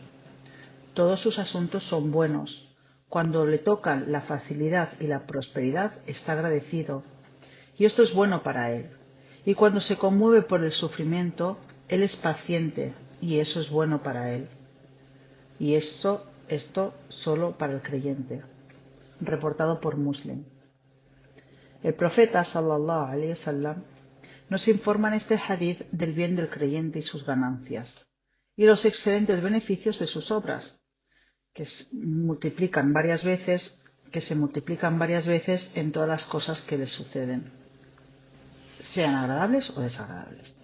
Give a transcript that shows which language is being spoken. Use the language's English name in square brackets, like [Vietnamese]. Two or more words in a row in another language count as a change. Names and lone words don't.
[Spanish] Todos sus asuntos son buenos. Cuando le tocan la facilidad y la prosperidad, está agradecido, y esto es bueno para él. Y cuando se conmueve por el sufrimiento, él es paciente, y eso es bueno para él. Y esto solo para el creyente. Reportado por Muslim. El profeta [Arabic] صلى الله عليه وسلم [Spanish] nos informa en este hadith del bien del creyente y sus ganancias, y los excelentes beneficios de sus obras, que se multiplican varias veces en todas las cosas que les suceden, sean agradables o desagradables.